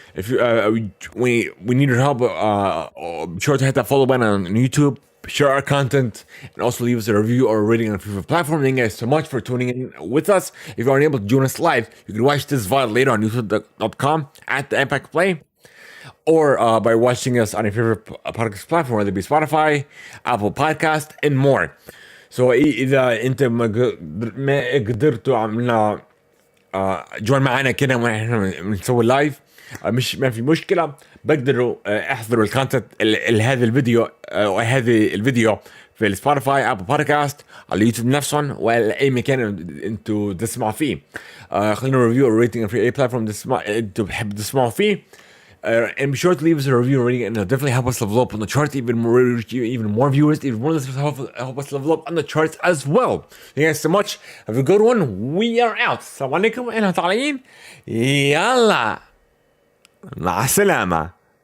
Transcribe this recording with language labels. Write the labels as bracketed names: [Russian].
[English] If you we need your help, be sure to hit that follow button on YouTube, share our content, and also leave us a review or a rating on your favorite platform. Thank you guys so much for tuning in with us. If you aren't able to join us live, you can watch this VOD later on youtube.com at Theimpactplay, or by watching us on your favorite podcast platform, whether it be Spotify, Apple Podcast, and more. [Arabic] So إذا أنت ما قدرتوا عملنا جوين معنا كده واحنا بنسوي لايف مش ما في مشكله بقدروا احضروا الكونتنت هذا الفيديو وهذه الفيديو في السبوتيفاي ابل بودكاست على اليوتيوب نفسهم ولا اي مكان انتوا تسمعوا فيه. خلينا ريفيو ريتنج في اي بلاتفورم انتوا بتحبوا تسمعوا فيه. [English] And be sure to leave us a review rating, and it'll definitely help us level up on the charts, even more viewers, even more listeners help us level up on the charts as well. Thank you guys so much. Have a good one. We are out. [Arabic] السلام عليكم. احنا طالعين. يلا. مع السلامة.